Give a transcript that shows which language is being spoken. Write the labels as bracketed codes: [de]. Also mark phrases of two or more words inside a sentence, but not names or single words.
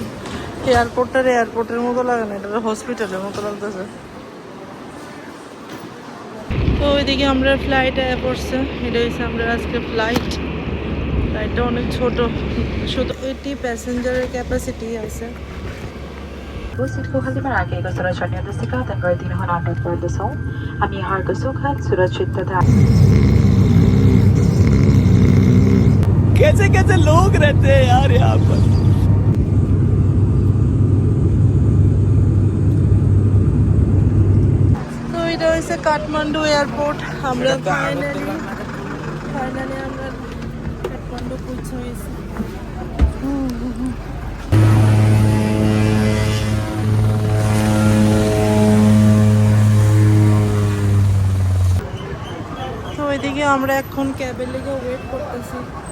[bn] এয়ারপোর্টের মতো লাগে না, এটা হসপিটালের মতো লাগতেছে। তো ওইদিকে আমরা ফ্লাইট আয়া পড়ছে। এটা হচ্ছে আমরা আজকে ফ্লাইটটা অনেক ছোট, শুধু 80 প্যাসেঞ্জারের ক্যাপাসিটি আছে। Pusitku halimaragayga [ne] सुरक्षित गर्दिनुहुन अनुरोध गर्दछौँ। हामी यहाँको सुखद सुरक्षित तथा [hi] कैसे कैसे लोग रहते हैं यार यहाँ पर [bn] তো এটা হচ্ছে কাঠমান্ডু এয়ারপোর্ট। আমরা ফাইনালি আমরা কাঠমান্ডু পৌঁছে গেছি। তো ওইদিকে আমরা এখন ক্যাবের লেগে ওয়েট করতেছি।